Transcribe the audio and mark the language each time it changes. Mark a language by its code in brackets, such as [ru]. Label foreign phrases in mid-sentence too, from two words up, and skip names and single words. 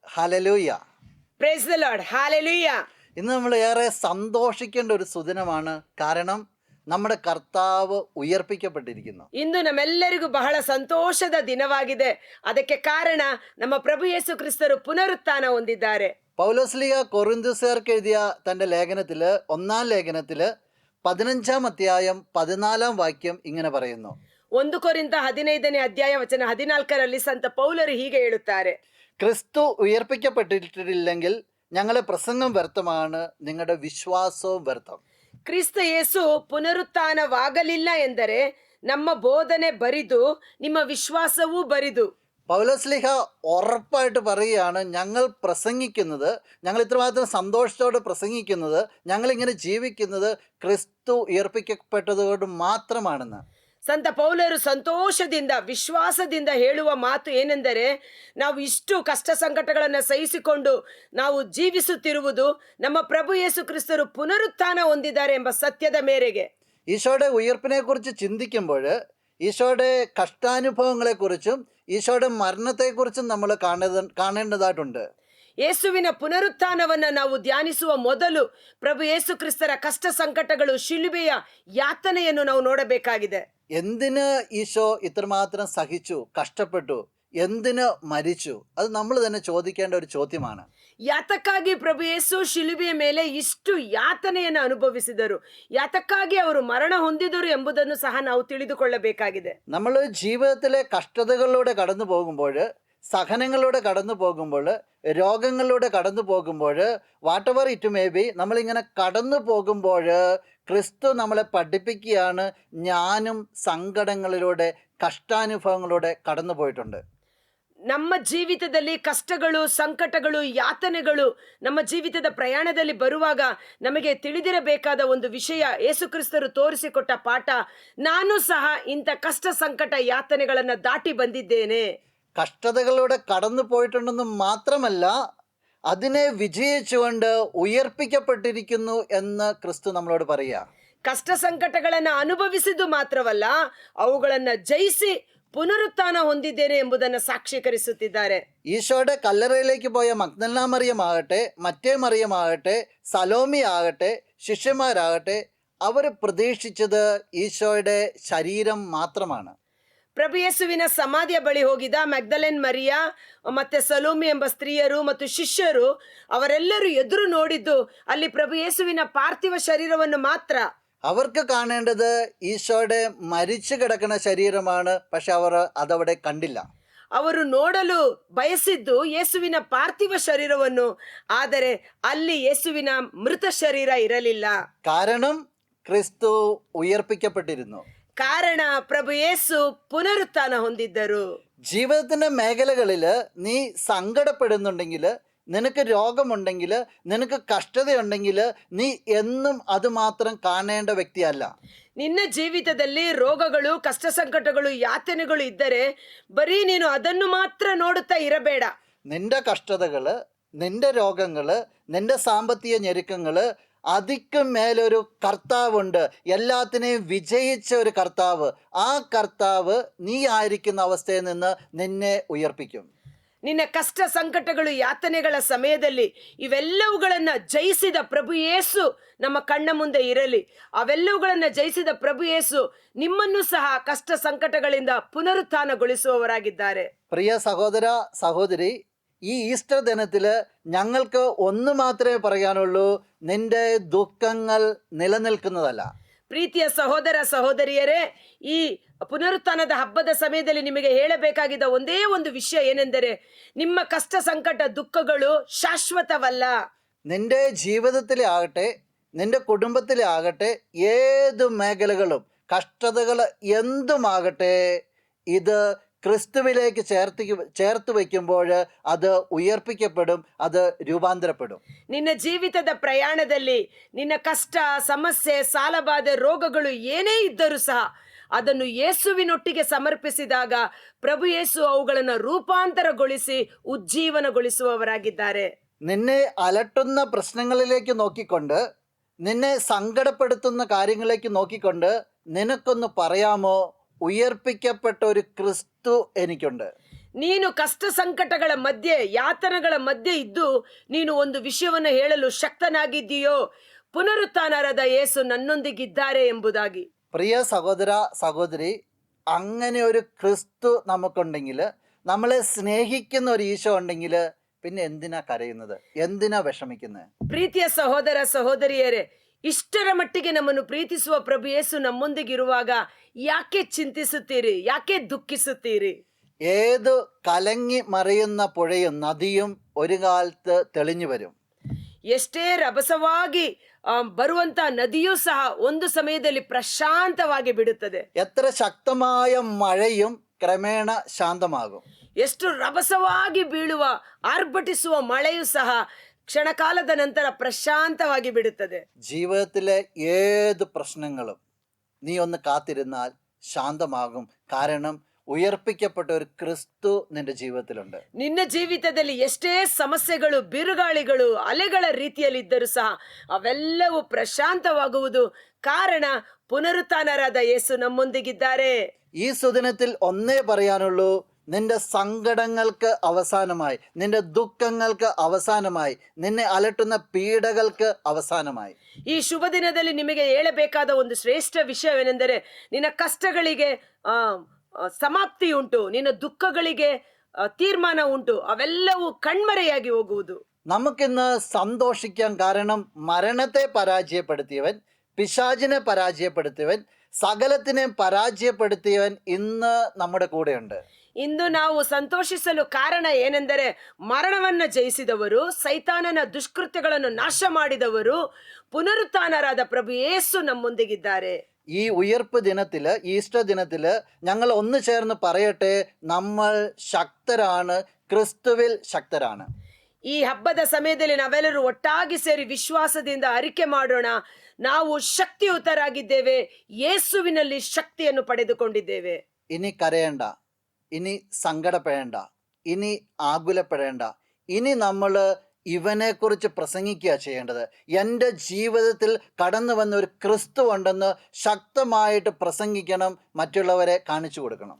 [ml] ഹല്ലേലൂയ. [en] Praise the Lord. [ml] ഹല്ലേലൂയ. ഇന്ന് നമ്മൾ ഏറെ സന്തോഷിക്കേണ്ട ഒരു സുദിനമാണ്. കാരണം നമ്മുടെ കർത്താവ് ഉയർപ്പിക്കപ്പെട്ടിരിക്കുന്നു. [kn] ಇಂದು ನಮ್ಮೆಲ್ಲರಿಗೂ ಬಹಳ ಸಂತೋಷದ ದಿನವಾಗಿದೆ. ಅದಕ್ಕೆ ಕಾರಣ ನಮ್ಮ ಪ್ರಭು ಯೇಸು ಕ್ರಿಸ್ತರು ಪುನರುತ್ಥಾನ ಹೊಂದಿದ್ದಾರೆ. [ml] പൗലോസ്ലീഹ കൊറിന്ത്യസ്യർക്ക് എഴുതിയ തൻ്റെ ലേഖനത്തിൽ 1-ാം ലേഖനത്തിൽ 15-ാം അധ്യായം 14-ാം വാക്യം ഇങ്ങനെ പറയുന്നു. [kn] 1 ಕೊರಿಂಥ 15ನೇ ಅಧ್ಯಾಯ ವಚನ 14ರಲ್ಲಿ ಸಂತ ಪೌಲರು ಹೀಗೆ ಹೇಳುತ್ತಾರೆ. [ml] ക്രിസ്തു ഉയർപ്പിക്കപ്പെട്ടിട്ടില്ലെങ്കിൽ ഞങ്ങളുടെ പ്രസംഗം വ്യർത്ഥമാണ്, നിങ്ങളുടെ വിശ്വാസവും വ്യർത്ഥം. [kn] ಕ್ರಿಸ್ತ ಯೇಸು ಪುನರುತ್ಥಾನವಾಗಲಿಲ್ಲ ಎಂದರೆ ನಮ್ಮ ಬೋಧನೆ ಬರಿದು ನಿಮ್ಮ ವಿಶ್ವಾಸವೂ ಬರಿದು. [ml] പൗലോസ്ലീഹ ഉറപ്പായിട്ട് പറയുകയാണ്, ഞങ്ങൾ പ്രസംഗിക്കുന്നത്, ഞങ്ങൾ ഇത്രമാത്രം സന്തോഷത്തോടെ പ്രസംഗിക്കുന്നത്, ഞങ്ങളിങ്ങനെ ജീവിക്കുന്നത് ക്രിസ്തു ഉയർപ്പിക്കപ്പെട്ടതുകൊണ്ട് മാത്രമാണെന്ന്. [kn] ಸಂತ ಪೌಲರು ಸಂತೋಷದಿಂದ ವಿಶ್ವಾಸದಿಂದ ಹೇಳುವ ಮಾತು ಏನೆಂದರೆ, ನಾವು ಇಷ್ಟು ಕಷ್ಟ ಸಂಕಟಗಳನ್ನು ಸಹಿಸಿಕೊಂಡು ನಾವು ಜೀವಿಸುತ್ತಿರುವುದು ನಮ್ಮ ಪ್ರಭು ಯೇಸು ಕ್ರಿಸ್ತರು ಪುನರುತ್ಥಾನ ಹೊಂದಿದ್ದಾರೆ ಎಂಬ ಸತ್ಯದ ಮೇರೆಗೆ. [ml] ഈശോയുടെ ഉയർപ്പിനെക്കുറിച്ച് ചിന്തിക്കുമ്പോൾ ഈശോയുടെ കഷ്ടാനുഭവങ്ങളെക്കുറിച്ചും ഈശോയുടെ മരണത്തെക്കുറിച്ചും നമ്മൾ കാണേണ്ടതായിട്ടുണ്ട്. [kn] ಯೇಸುವಿನ ಪುನರುತ್ಥಾನವನ್ನು ನಾವು ಧ್ಯಾನಿಸುವ ಮೊದಲು ಪ್ರಭು ಯೇಸು ಕ್ರಿಸ್ತರ ಕಷ್ಟ ಸಂಕಟಗಳು, ಶಿಲುಬೆಯ ಯಾತನೆಯನ್ನು ನಾವು ನೋಡಬೇಕಾಗಿದೆ. [ml] എന്തിന് ഈശോ ഇത്രമാത്രം സഹിച്ചു, കഷ്ടപ്പെട്ടു, എന്തിന് മരിച്ചു? അത് നമ്മൾ തന്നെ ചോദിക്കേണ്ട ഒരു ചോദ്യമാണ്. [kn] ಯಾತಕ್ಕಾಗಿ ಪ್ರಭು ಯೇಸು ಶಿಲುಬೆಯ ಮೇಲೆ ಇಷ್ಟು ಯಾತನೆಯನ್ನು ಅನುಭವಿಸಿದರು, ಯಾತಕ್ಕಾಗಿ ಅವರು ಮರಣ ಹೊಂದಿದರು ಎಂಬುದನ್ನು ಸಹ ನಾವು ತಿಳಿದುಕೊಳ್ಳಬೇಕಾಗಿದೆ. [ml] നമ്മൾ ജീവിതത്തിലെ കഷ്ടതകളിലൂടെ കടന്നു പോകുമ്പോൾ, സഹനങ്ങളിലൂടെ കടന്നു പോകുമ്പോൾ, രോഗങ്ങളിലൂടെ കടന്നു പോകുമ്പോൾ, [en] whatever it may be, [ml] നമ്മളിങ്ങനെ കടന്നു പോകുമ്പോൾ ക്രിസ്തു നമ്മളെ പഠിപ്പിക്കുകയാണ്, ഞാനും സങ്കടങ്ങളിലൂടെ കഷ്ടാനുഭവങ്ങളിലൂടെ കടന്നു പോയിട്ടുണ്ട്. [kn] ನಮ್ಮ ಜೀವಿತದಲ್ಲಿ ಕಷ್ಟಗಳು, ಸಂಕಟಗಳು, ಯಾತನೆಗಳು ನಮ್ಮ ಜೀವಿತದ ಪ್ರಯಾಣದಲ್ಲಿ ಬರುವಾಗ ನಮಗೆ ತಿಳಿದಿರಬೇಕಾದ ಒಂದು ವಿಷಯ, ಯೇಸು ಕ್ರಿಸ್ತರು ತೋರಿಸಿಕೊಟ್ಟ ಪಾಠ, ನಾನು ಸಹ ಇಂಥ ಕಷ್ಟ ಸಂಕಟ ಯಾತನೆಗಳನ್ನು ದಾಟಿ ಬಂದಿದ್ದೇನೆ. [ml] കഷ്ടതകളിലൂടെ കടന്നു പോയിട്ടുണ്ടെന്ന് മാത്രമല്ല, അതിനെ വിജയിച്ചുകൊണ്ട് ഉയർപ്പിക്കപ്പെട്ടിരിക്കുന്നു എന്ന് ക്രിസ്തു നമ്മളോട് പറയുക. [kn] ಕಷ್ಟ ಸಂಕಟಗಳನ್ನು ಅನುಭವಿಸಿದ್ದು ಮಾತ್ರವಲ್ಲ, ಅವುಗಳನ್ನು ಜಯಿಸಿ ಪುನರುತ್ಥಾನ ಹೊಂದಿದ್ದೇನೆ ಎಂಬುದನ್ನು ಸಾಕ್ಷೀಕರಿಸುತ್ತಿದ್ದಾರೆ. [ml] ഈശോയുടെ കല്ലറയിലേക്ക് പോയ മഗ്ദലന മറിയമാകട്ടെ, മറ്റേ മറിയമാകട്ടെ, സലോമി ആകട്ടെ, ശിഷ്യന്മാരാകട്ടെ, അവർ പ്രതീക്ഷിച്ചത് ഈശോയുടെ ശരീരം മാത്രമാണ്. [kn] ಪ್ರಭು ಯೇಸುವಿನ ಸಮಾಧಿಯ ಬಳಿ ಹೋಗಿದ ಮ್ಯಾಗ್ದಲೇನ್ ಮರಿಯಾ ಮತ್ತೆ ಸಲೋಮಿ ಎಂಬ ಸ್ತ್ರೀಯರು ಮತ್ತು ಶಿಷ್ಯರು ಅವರೆಲ್ಲರೂ ಎದುರು ನೋಡಿದ್ದು ಅಲ್ಲಿ ಪ್ರಭು ಯೇಸುವಿನ ಪಾರ್ಥಿವ ಶರೀರವನ್ನು ಮಾತ್ರ. [ml] അവർക്ക് കാണേണ്ടത് ഈശോയുടെ മരിച്ചു കിടക്കുന്ന ശരീരമാണ്. പക്ഷെ അവർ അതവിടെ കണ്ടില്ല. [kn] ಅವರು ನೋಡಲು ಬಯಸಿದ್ದು ಯೇಸುವಿನ ಪಾರ್ಥಿವ ಶರೀರವನ್ನು, ಆದರೆ ಅಲ್ಲಿ ಯೇಸುವಿನ ಮೃತ ಶರೀರ ಇರಲಿಲ್ಲ. [ml] കാരണം ക്രിസ്തു ഉയർപ്പിക്കപ്പെട്ടിരുന്നു. [kn] ಕಾರಣ ಪ್ರಭು ಯೇಸು ಪುನರುತ್ಥಾನ ಹೊಂದಿದ್ದರು. [ml] ജീവിതത്തിന്റെ മേഖലകളിൽ നീ സങ്കടപ്പെടുന്നുണ്ടെങ്കിൽ, നിനക്ക് രോഗമുണ്ടെങ്കിൽ, നിനക്ക് കഷ്ടതയുണ്ടെങ്കിൽ, നീ എന്നും അത് മാത്രം കാണേണ്ട വ്യക്തിയല്ല. [kn] ನಿನ್ನ ಜೀವಿತದಲ್ಲಿ ರೋಗಗಳು, ಕಷ್ಟ ಸಂಕಟಗಳು, ಯಾತನೆಗಳು ಇದ್ದರೆ ಬರೀ ನೀನು ಅದನ್ನು ಮಾತ್ರ ನೋಡುತ್ತಾ ಇರಬೇಡ. [ml] നിന്റെ കഷ്ടതകൾ, നിന്റെ രോഗങ്ങൾ, നിന്റെ സാമ്പത്തിക ഞെരുക്കങ്ങൾ, അതിക്കും മേലൊരു കർത്താവുണ്ട്. എല്ലാത്തിനെയും വിജയിച്ച ഒരു കർത്താവ്. ആ കർത്താവ് നീ ആയിരിക്കുന്ന അവസ്ഥയിൽ നിന്ന് നിന്നെ ഉയർപ്പിക്കും. [kn] ನಿನ್ನ ಕಷ್ಟ ಸಂಕಟಗಳು, ಯಾತನೆಗಳ ಸಮಯದಲ್ಲಿ ಇವೆಲ್ಲವುಗಳನ್ನ ಜಯಿಸಿದ ಪ್ರಭು ಯೇಸು ನಮ್ಮ ಕಣ್ಣ ಮುಂದೆ ಇರಲಿ. ಅವೆಲ್ಲವುಗಳನ್ನ ಜಯಿಸಿದ ಪ್ರಭು ಯೇಸು ನಿಮ್ಮನ್ನು ಸಹ ಕಷ್ಟ ಸಂಕಟಗಳಿಂದ ಪುನರುತ್ಥಾನಗೊಳಿಸುವವರಾಗಿದ್ದಾರೆ. [ml] പ്രിയ സഹോദര സഹോദരി, ഈ ഈസ്റ്റർ ദിനത്തിൽ ഞങ്ങൾക്ക് ഒന്ന് മാത്രമേ പറയാനുള്ളൂ, നിന്റെ ദുഃഖങ്ങൾ നിലനിൽക്കുന്നതല്ല. [kn] ಪ್ರೀತಿಯ ಸಹೋದರ ಸಹೋದರಿಯರೇ, ಈ ಪುನರುತ್ಥಾನದ ಹಬ್ಬದ ಸಮಯದಲ್ಲಿ ನಿಮಗೆ ಹೇಳಬೇಕಾಗಿದ್ದ ಒಂದೇ ಒಂದು ವಿಷಯ ಏನೆಂದರೆ, ನಿಮ್ಮ ಕಷ್ಟ ಸಂಕಟ ದುಃಖಗಳು ಶಾಶ್ವತವಲ್ಲ. [ml] നിന്റെ ജീവിതത്തിലെ ആകട്ടെ, നിന്റെ കുടുംബത്തിലെ ആകട്ടെ, ഏത് മേഖലകളും കഷ്ടതകൾ എന്തുമാകട്ടെ, ഇത് ക്രിസ്തുവിലേക്ക് ചേർത്ത് വയ്ക്കുമ്പോൾ അത് ഉയർപ്പിക്കപ്പെടും, അത് രൂപാന്തരപ്പെടും. [kn] ನಿನ್ನ ಜೀವಿತದ ಪ್ರಯಾಣದಲ್ಲಿ ನಿನ್ನ ಕಷ್ಟ, ಸಮಸ್ಯೆ, ಸಾಲಬಾಧೆ, ರೋಗಗಳು ಏನೇ ಇದ್ದರೂ ಸಹ ಅದನ್ನು ಯೇಸುವಿನೊಟ್ಟಿಗೆ ಸಮರ್ಪಿಸಿದಾಗ ಪ್ರಭು ಯೇಸು ಅವುಗಳನ್ನು ರೂಪಾಂತರಗೊಳಿಸಿ ಉಜ್ಜೀವನಗೊಳಿಸುವವರಾಗಿದ್ದಾರೆ. [ml] നിന്നെ അലട്ടുന്ന പ്രശ്നങ്ങളിലേക്ക് നോക്കിക്കൊണ്ട്, നിന്നെ സങ്കടപ്പെടുത്തുന്ന കാര്യങ്ങളിലേക്ക് നോക്കിക്കൊണ്ട് നിനക്കൊന്ന് പറയാമോ, ഉയർപ്പിക്കപ്പെട്ട ഒരു ക്രിസ്തു എനിക്കുണ്ട്. [kn] ನೀನು ಕಷ್ಟ ಸಂಕಟಗಳ ಮಧ್ಯೆ, ಯಾತನೆಗಳ ಮಧ್ಯೆ ಇದ್ದು ನೀನು ಒಂದು ವಿಷಯವನ್ನು ಹೇಳಲು ಶಕ್ತನಾಗಿದ್ದೀಯೋ, ಪುನರುತ್ಥಾನರಾದ ಯೇಸು ನಮ್ಮೊಂದಿಗಿದ್ದಾರೆ ಎಂಬುದಾಗಿ. [ml] പ്രിയ സഹോദര സഹോദരി, അങ്ങനെ ഒരു ക്രിസ്തു നമുക്കുണ്ടെങ്കിൽ, നമ്മളെ സ്നേഹിക്കുന്ന ഒരു ഈശോ ഉണ്ടെങ്കിൽ, പിന്നെ എന്തിനാ കരയുന്നത്, എന്തിനാ വിഷമിക്കുന്നത്? [kn] ಪ್ರೀತಿಯ ಸಹೋದರ ಸಹೋದರಿಯರೇ, ಇಷ್ಟರ ಮಟ್ಟಿಗೆ ನಮ್ಮನ್ನು ಪ್ರೀತಿಸುವ ಪ್ರಭು ಯೇಸು ನಮ್ಮೊಂದಿಗಿರುವಾಗ ಯಾಕೆ ಚಿಂತಿಸುತ್ತೀರಿ, ಯಾಕೆ ದುಃಖಿಸುತ್ತೀರಿ? [ml] ഏത് കലങ്ങി മറിയുന്ന പുഴയും നദിയും ഒരു കാലത്ത് തെളിഞ്ഞു വരും. [kn] ಎಷ್ಟೇ ರಭಸವಾಗಿ ಬರುವಂತ ನದಿಯೂ ಸಹ ಒಂದು ಸಮಯದಲ್ಲಿ ಪ್ರಶಾಂತವಾಗಿ ಬಿಡುತ್ತದೆ. [ml] എത്ര ശക്തമായ മഴയും ക്രമേണ ശാന്തമാകും. [kn] ಎಷ್ಟು ರಭಸವಾಗಿ ಬೀಳುವ ಆರ್ಭಟಿಸುವ ಮಳೆಯೂ ಸಹ ಕ್ಷಣಕಾಲದ ನಂತರ ಪ್ರಶಾಂತವಾಗಿ ಬಿಡುತ್ತದೆ. [ml] ജീവിതത്തിലെ ഏത് പ്രശ്നങ്ങളും നീ ഒന്ന് കാത്തിരുന്നാൽ ശാന്തമാകും. കാരണം ഉയർപ്പിക്കപ്പെട്ട ഒരു ക്രിസ്തു നിന്റെ ജീവിതത്തിലുണ്ട്. [kn] ನಿನ್ನ ಜೀವಿತದಲ್ಲಿ ಎಷ್ಟೇ ಸಮಸ್ಯೆಗಳು, ಬಿರುಗಾಳಿಗಳು, ಅಲೆಗಳ ರೀತಿಯಲ್ಲಿ ಇದ್ದರೂ ಸಹ ಅವೆಲ್ಲವೂ ಪ್ರಶಾಂತವಾಗುವುದು ಕಾರಣ ಪುನರುತ್ಥಾನರಾದ ಯೇಸು ನಮ್ಮೊಂದಿಗಿದ್ದಾರೆ. [ml] ഈ സുദിനത്തിൽ ഒന്നേ പറയാനുള്ളൂ, നിന്റെ സങ്കടങ്ങൾക്ക് അവസാനമായി, നിന്റെ ദുഃഖങ്ങൾക്ക് അവസാനമായി, നിന്നെ അലട്ടുന്ന പീഡകൾക്ക് അവസാനമായി. [kn] ಈ ಶುಭ ದಿನದಲ್ಲಿ ನಿಮಗೆ ಹೇಳಬೇಕಾದ ಒಂದು ಶ್ರೇಷ್ಠ ವಿಷಯವೇನೆಂದರೆ, ನಿನ್ನ ಕಷ್ಟಗಳಿಗೆ ಸಮಾಪ್ತಿ ಉಂಟು, ನಿನ್ನ ದುಃಖಗಳಿಗೆ ತೀರ್ಮಾನ ಉಂಟು, ಅವೆಲ್ಲವೂ ಕಣ್ಮರೆಯಾಗಿ ಹೋಗುವುದು. [ml] നമുക്കിന്ന് സന്തോഷിക്കാൻ കാരണം മരണത്തെ പരാജയപ്പെടുത്തിയവൻ, പിശാചിനെ പരാജയപ്പെടുത്തിയവൻ, സകലത്തിനെ പരാജയപ്പെടുത്തിയവൻ ഇന്ന് നമ്മുടെ കൂടെയുണ്ട്. [kn] ಇಂದು ನಾವು ಸಂತೋಷಿಸಲು ಕಾರಣ ಏನೆಂದರೆ, ಮರಣವನ್ನ ಜಯಿಸಿದವರು, ಸೈತಾನನ ದುಷ್ಕೃತ್ಯಗಳನ್ನು ನಾಶ ಮಾಡಿದವರು, ಪುನರುತ್ಥಾನರಾದ ಪ್ರಭು ಯೇಸು ನಮ್ಮೊಂದಿಗಿದ್ದಾರೆ. [ml] ഈ ഉയർപ്പ് ദിനത്തില്, ഈസ്റ്റർ ദിനത്തില് ഞങ്ങൾ ഒന്ന് ചേർന്ന് പറയട്ടെ, നമ്മൾ ശക്തരാണ്, ക്രിസ്തുവിൽ ശക്തരാണ്. [kn] ಈ ಹಬ್ಬದ ಸಮಯದಲ್ಲಿ ನಾವೆಲ್ಲರೂ ಒಟ್ಟಾಗಿ ಸೇರಿ ವಿಶ್ವಾಸದಿಂದ ಅರಿಕೆ ಮಾಡೋಣ, ನಾವು ಶಕ್ತಿಯುತರಾಗಿದ್ದೇವೆ, ಯೇಸುವಿನಲ್ಲಿ ಶಕ್ತಿಯನ್ನು ಪಡೆದುಕೊಂಡಿದ್ದೇವೆ. [ml] ഇനി കരയണ്ട, ഇനി സങ്കടപ്പെടേണ്ട, ഇനി ആകുലപ്പെടേണ്ട. ഇനി നമ്മൾ ഇവനെക്കുറിച്ച് പ്രസംഗിക്കുക ചെയ്യേണ്ടത്. എൻ്റെ ജീവിതത്തിൽ കടന്നു വന്ന ഒരു ക്രിസ്തു ഉണ്ടെന്ന് ശക്തമായിട്ട് പ്രസംഗിക്കണം, മറ്റുള്ളവരെ കാണിച്ചു കൊടുക്കണം.